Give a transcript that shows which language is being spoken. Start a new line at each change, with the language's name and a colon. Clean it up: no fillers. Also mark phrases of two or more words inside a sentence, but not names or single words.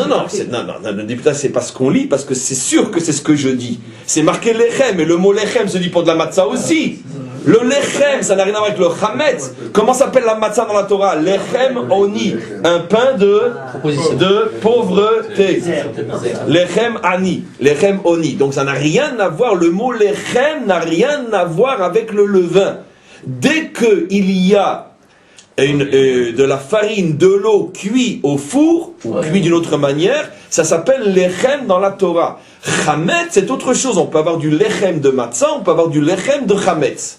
French: non, c'est pas ce qu'on lit, parce que c'est sûr que c'est ce que je dis. C'est marqué lechem, et le mot lechem se dit pour de la matzah aussi. Le lechem, ça n'a rien à voir avec le chametz. Comment s'appelle la matzah dans la Torah?
Hebrew: לחם עוני,
French: un pain de pauvreté.
Hebrew: לחם עני, לחם עוני.
French: Donc ça n'a rien à voir, le mot lechem n'a rien à voir avec le levain. Dès qu'il y a de la farine, de l'eau cuit au four, ou cuit d'une autre manière, ça s'appelle lechem dans la Torah. Chametz, c'est autre chose. On peut avoir du lechem de matzah, on peut avoir du lechem de chametz.